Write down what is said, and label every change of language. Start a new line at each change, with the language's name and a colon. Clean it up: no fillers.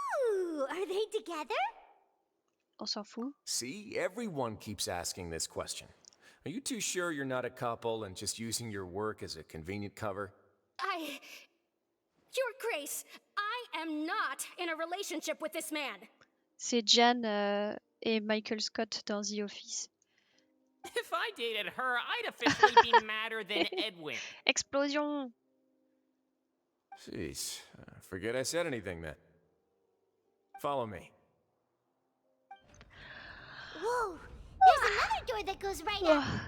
English: Ooh, are they together?
French: On s'en fout.
English: See, everyone keeps asking this question. Are you too sure you're not a couple and just using your work as a convenient cover? Your Grace, I am not in a relationship with this man.
French: C'est Jan et Michael Scott dans The Office.
English: If I dated her, I'd officially be madder than Edwin. Explosion! Jeez, forget I said anything then. Follow me. Whoa! There's another door that goes right up.